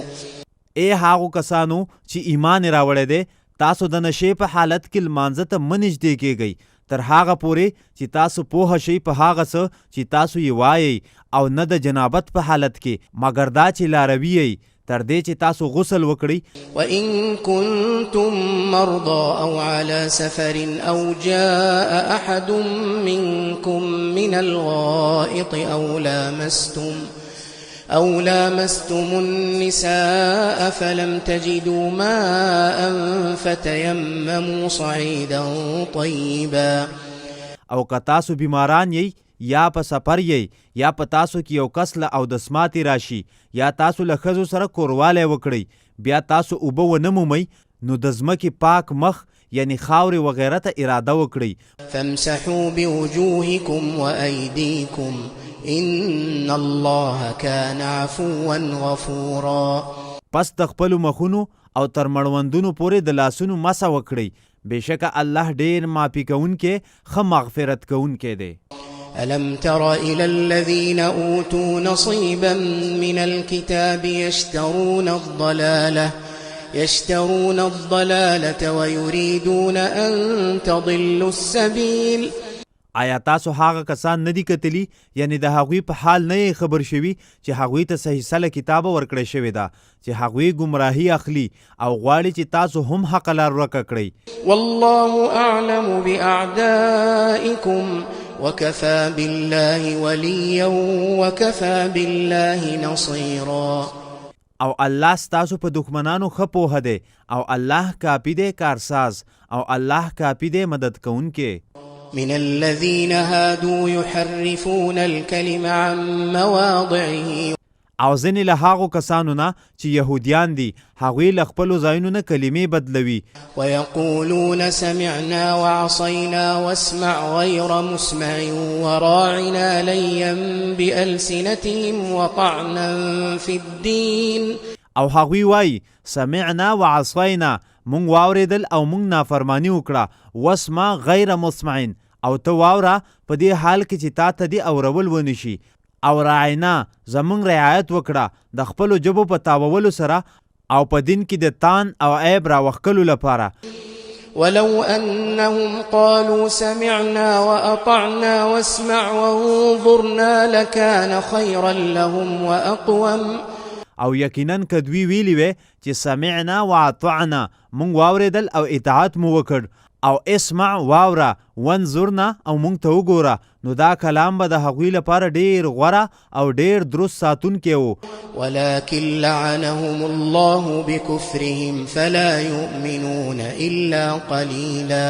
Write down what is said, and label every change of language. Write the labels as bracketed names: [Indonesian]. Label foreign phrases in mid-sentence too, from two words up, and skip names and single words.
[Pashto] ای هغو کسانو چې ایمان راوړی دی تاسو د نشې په حالت کې لمانځه ته مه نږدې کیږئ تر هغه پورې چې تاسو پوه شئ په هغه څه چې تاسو یې وایئ او نه د جنابت په حالت کې مګر دا چې لاروي یئ تر دې چې تاسو غسل وکړئ. [Arabic] وإن كنتم مرضى أو على سفر أو جاء أحد منكم من الغائط أو لامستم النساء فلم تجدوا ماء فتيمموا صعيدا طيبا. [Pashto] او که تاسو بیماران یئ یا په سفر یئ یا په تاسو کې یو کس له اودسماتې راشي یا تاسو له ښځو سره کوروالی وکړئ بیا تاسو اوبه ونه مومئ نو د ځمکې پاک مخ یعنی خاورې وغیره ته اراده وکړئ. [Arabic] فامسحوا بوجوهكم وأيديكم إن الله كان عفوا غفورا. [Pashto] پس د خپلو مخونو او تر مړوندونو پورې د لاسونو مسح وکړئ. بېشکه الله ډېر معافي کوونکی ښه مغفرت کوونکی دی. [Arabic] ألم تر إلى الذين أوتوا نصيبا من الكتاب يشترون الضلالة ويريدون أن تضلوا السبيل. [Pashto] آیا تاسو هغه کسان ندي کتلی یعنی د هغوی په حال نه خبر شوي چې هغوی ته صحیح سله کتاب ورکړی شوی ده چې هغوی گمراهي اخلي او غواړي چې تاسو هم حق لار ورکه کړئ. [Arabic] والله أعلم بأعدائكم وكفى بالله وليا وكفى بالله نصيرا. [Pashto] او الله ستاسو په دښمنانو ښه پوهه دی او الله کافي دی کارساز او الله کافي دی مدد کوونکی. [Arabic] من الذين هادوا يحرفون الكلم عن مواضعه. [Pashto] او ځینې له هغو کسانو نه چې یهودیان دي هغوی له خپلو ځایونو نه کلمې بدلوي. [Arabic] ويقولون سمعنا وعصينا واسمع غير مسمع وراعنا ليا بألسنتهم وطعنا في الدين. [Pashto] او هغوی وایي [Arabic] سمعنا وعصینا، [Pashto] مونږ واوریدل او مونږ نافرمانی وکړه. [Arabic] واسمع غیر مسمعین، [Pashto] او ته واوره په دې حال کې چې تا ته دې اورول ونشي. او راعینا، زمونږ رعایت وکړه د خپلو ژبو په تاوولو سره او په دین کې د تان او عیب راوښکلو لپاره. [Arabic] ولو أنهم قالوا سمعنا وأطعنا واسمع وانظرنا لكان خيرا لهم وأقوم. [Pashto] او یقینا که دوی ویلي وی چې [Arabic] سمعنا واطعنا، [Pashto] مونږ واوریدل او اطاعت مو وکړ، او اسمع واوره، وانظرنا او مونږ ته وګوره، نو دا کلام به د هغوی لپاره ډیر غوره او ډیر درست ساتونکی و. [Arabic] ولكن لعنهم الله بكفرهم فلا يؤمنون إلا قليلا.